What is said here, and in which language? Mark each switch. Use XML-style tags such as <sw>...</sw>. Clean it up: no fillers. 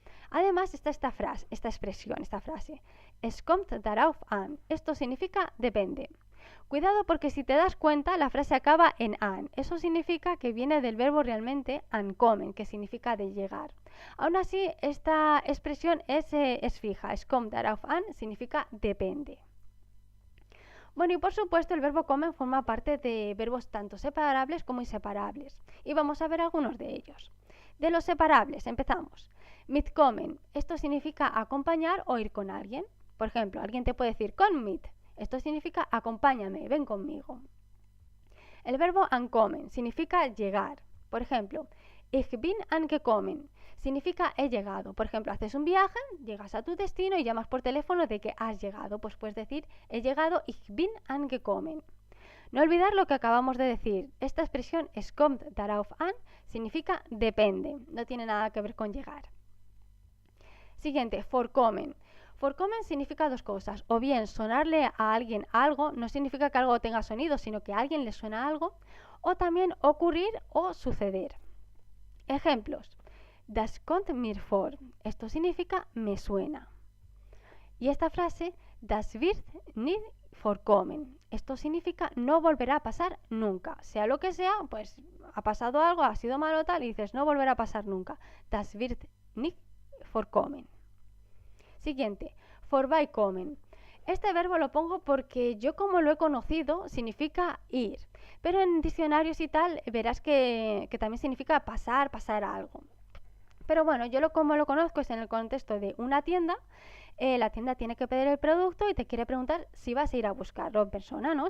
<es>Además está esta frase, esta expresión, esta frase,</es> <de>es kommt darauf an.</de> <es>Esto significa depende. Cuidado porque si te das cuenta la frase acaba en an. Eso significa que viene del verbo realmente ankommen, que significa de llegar. Aún así, esta expresión es fija.</es> <de>Es kommt darauf an</de> <es>significa depende. Bueno, y por supuesto el verbo kommen forma parte de verbos tanto separables como inseparables. Y vamos a ver algunos de ellos. De los separables, empezamos. Mitkommen, esto significa acompañar o ir con alguien. Por ejemplo, alguien te puede decir</es> <de>komm mit.</de> <es>Esto significa acompáñame, ven conmigo. El verbo ankommen significa llegar. Por ejemplo,</es> <de>ich bin angekommen</de> <es>significa he llegado. Por ejemplo, haces un viaje, llegas a tu destino y llamas por teléfono de que has llegado. Pues puedes decir he llegado,</es> <de>ich bin angekommen.</de> <es>No olvidar lo que acabamos de decir. Esta expresión</es> <de>es kommt darauf an</de> <es>significa depende. No tiene nada que ver con llegar. Siguiente, vorkommen. Vorkommen significa dos cosas. O bien sonarle a alguien algo, no significa que algo tenga sonido, sino que a alguien le suena algo. O también ocurrir o suceder. Ejemplos.</es> <de>Das kommt mir vor.</de> <es>Esto significa me suena. Y esta frase,</es> <de>das wird nicht vorkommen.</de> <es>Esto significa no volverá a pasar nunca. Sea lo que sea, pues ha pasado algo, ha sido malo tal, y dices no volverá a pasar nunca.</es> <de>Das wird nicht vorkommen.</de> <es>Siguiente, vorbeikommen. Este verbo lo pongo porque yo como lo he conocido significa ir, pero en diccionarios y tal verás que también significa pasar algo. Pero bueno, yo como lo conozco es en el contexto de una tienda. La tienda tiene que pedir el producto y te quiere preguntar si vas a ir a buscarlo en persona, ¿no?</es>